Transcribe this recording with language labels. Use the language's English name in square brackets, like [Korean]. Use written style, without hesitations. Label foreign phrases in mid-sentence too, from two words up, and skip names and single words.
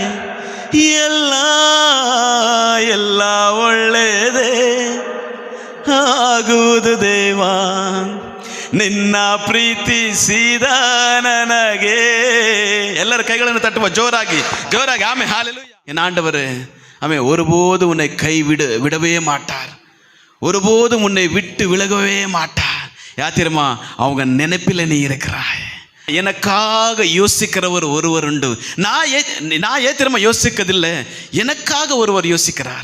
[Kannada] ಎಲ್ಲ ಎಲ್ಲ ಒಳ್ಳೆಯದೇ ಆಗುವುದು ದೇವಾ, ನಿನ್ನ ಪ್ರೀತಿಸಿದ ನನಗೆ. ಎಲ್ಲರ ಕೈಗಳನ್ನು ತಟ್ಟುವ ಜೋರಾಗಿ ಜೋರಾಗಿ. [Tamil] ஆமென், ஹalleluya. என் ஆண்டவரே, ஆமென். ஒருபோதும் உன்னை விடவே மாட்டார், ஒருபோதும் உன்னை விட்டு விலகவே மாட்டார். யார் தெரியுமா? அவங்க நினைப்பில் நீ இருக்கிறாய். எனக்காக யோசிக்கிறவர் ஒருவர் உண்டு. நான் ஏன் தெரியுமா யோசிக்கதில்லை, எனக்காக ஒருவர் யோசிக்கிறார்.